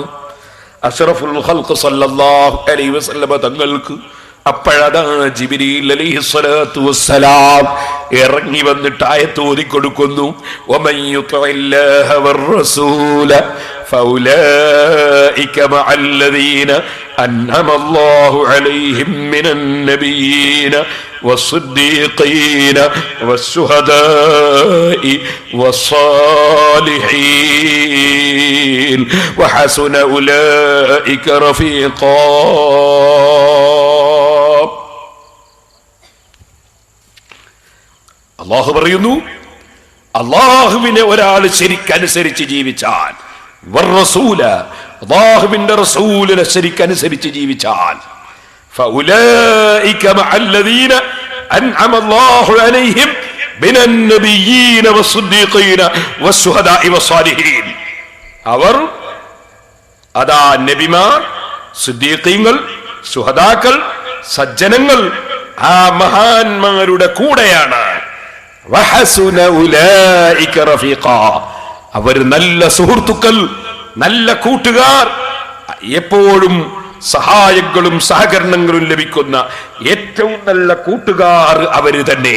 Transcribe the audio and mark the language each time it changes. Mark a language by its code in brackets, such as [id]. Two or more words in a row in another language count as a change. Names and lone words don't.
[ar] أشرف الخلق صلى الله عليه وسلم [ml] തങ്ങൾക്ക് അപ്പോഴതാ ജിബ്രീൽ [ar] عليه الصلاة والسلام [ml] ഇറങ്ങി വന്നിട്ട് ആയത്ത് ഓതിക്കൊടുക്കുന്നു. [ar] ومن يطع الله والرسول فأولئك مع الذين أنعم الله عليهم من النبيين والصديقين والشهداء والصالحين وحسن أولئك رفيقا. [ml] അല്ലാഹു പറയുന്നു, അല്ലാഹുവിനെ ഒരാൾ ശരിക്കനുസരിച്ച് ജീവിച്ചാൽ, വർ-റസൂല അല്ലാഹുവിന്റെ റസൂലിനെ ശരിക്കനുസരിച്ച് ജീവിച്ചാൽ, [ar] فأولئك مع الذين أنعم الله عليهم من النبيين والصديقين والشهداء والصالحين. [ml] അവർ അതാ നബിമാർ, സിദ്ദീഖീങ്ങൾ, ശുഹദാക്കൾ, സജ്ജനങ്ങൾ ആ മഹാന്മാരുടെ കൂടെയാണ്. [ar] وحسن أولئك رفيقا. [ml] അവർ നല്ല സുഹൃത്തുക്കൾ, നല്ല കൂട്ടുകാർ, എപ്പോഴും സഹായങ്ങളും സഹകരണങ്ങളും ലഭിക്കുന്ന ഏറ്റവും നല്ല കൂട്ടുകാർ അവര് തന്നെ.